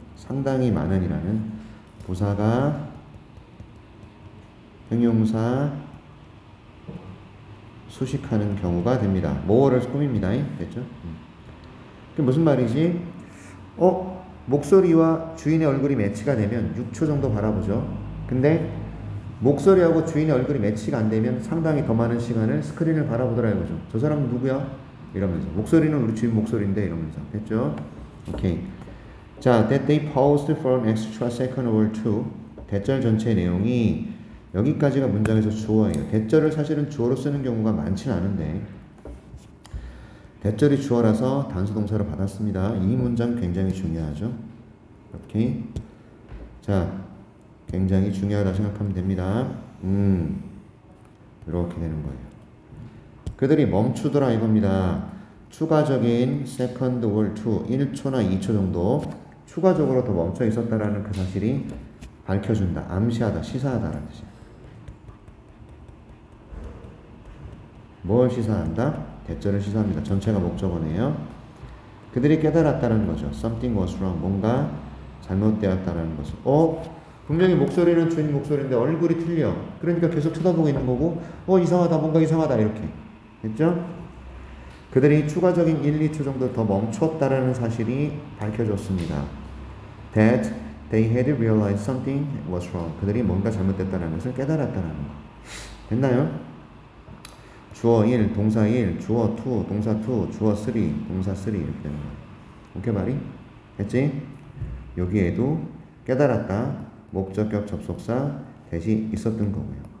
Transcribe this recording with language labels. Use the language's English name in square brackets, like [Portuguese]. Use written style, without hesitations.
[Korean] 상당히 많은이라는 부사가 형용사 수식하는 경우가 됩니다. more를 꾸밉니다. 됐죠? 그게 무슨 말이지? 목소리와 주인의 얼굴이 매치가 되면 6초 정도 바라보죠. 근데 목소리하고 주인의 얼굴이 매치가 안 되면 상당히 더 많은 시간을 스크린을 바라보더라 이거죠. 저 사람은 누구야? 이러면서. 목소리는 우리 주인 목소리인데 이러면서. 됐죠? 오케이. [English] 자, that they paused for an extra second or two. [Korean] 대절 전체 내용이 여기까지가 문장에서 주어예요. 대절을 사실은 주어로 쓰는 경우가 많지는 않은데 대절이 주어라서 단수 동사를 받았습니다. 이 문장 굉장히 중요하죠. 오케이. 자, 굉장히 중요하다 생각하면 됩니다. 이렇게 되는 거예요. 그들이 멈추더라 이겁니다. 추가적인 [English] second or two, [Korean] 1초나 2초 정도 추가적으로 더 멈춰 있었다라는 그 사실이 밝혀준다, 암시하다, 시사하다라는 뜻이에요. 뭘 시사한다? 대절을 시사합니다. 전체가 목적어네요. 그들이 깨달았다는 거죠. [English] Something was wrong. [Korean] 뭔가 잘못되었다는 것을. 분명히 목소리는 주인 목소리인데 얼굴이 틀려. 그러니까 계속 쳐다보고 있는 거고 이상하다, 뭔가 이상하다 이렇게. 됐죠? 그들이 추가적인 1, 2초 정도 더 멈췄다라는 사실이 밝혀졌습니다. [English] That they had realized something was wrong. [Korean] 그들이 뭔가 잘못됐다는 것을 깨달았다는 거. 됐나요? 주어 1, 동사 1, 주어 2, 동사 2, 주어 3, 동사 3 이렇게 되는 거예요. 오케이 말이? 됐지? 여기에도 깨달았다, 목적격 접속사 대시 있었던 거고요.